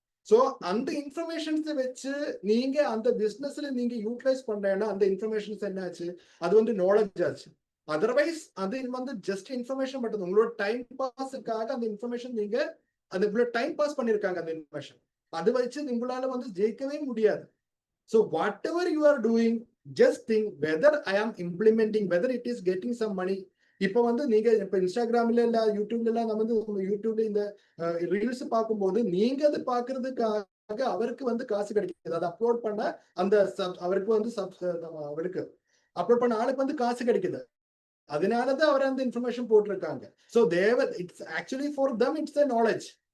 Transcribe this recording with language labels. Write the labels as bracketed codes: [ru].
[ta] So அந்த informations வச்சு நீங்க அந்த பிசினஸ்ல நீங்க யூட்டிலைஸ் பண்றேன்னா அந்த இன்ஃபர்மேஷன்ஸ் என்ன ஆச்சு, அது வந்து நாலேஜ் ஆச்சு. அதர்வைஸ் அது வந்து ஜஸ்ட் இன்ஃபர்மேஷன் மட்டும், உங்களோட டைம் பாஸுக்காக அந்த இன்ஃபர்மேஷன் நீங்க அது இவ்வளவு டைம் பாஸ் பண்ணிருக்காங்க அந்த இன்ஃபர்மேஷன். அது வச்சு உங்களால வந்து ஜெயிக்கவே முடியாது. [en] So whatever you are doing, just think whether I am implementing, whether it is getting some money. [ta] இப்போ வந்து நீங்க இப்ப இன்ஸ்டாகிராம்ல இல்ல யூடியூப்ல எல்லாம் நம்ம வந்து யூடியூப்ல இந்த ரீல்ஸ் பார்க்கும்போது நீங்க அது பாக்குறதுக்காக அவருக்கு வந்து காசு கிடைக்குது. அதை அப்லோட் பண்ண அந்த அவருக்கு வந்து அவருக்கு அப்லோட் பண்ண ஆளுக்கு வந்து காசு கிடைக்குது. அதனாலதான் அவர் அந்த இன்ஃபர்மேஷன் போட்டிருக்காங்க. [en] So it's actually for them it's a knowledge.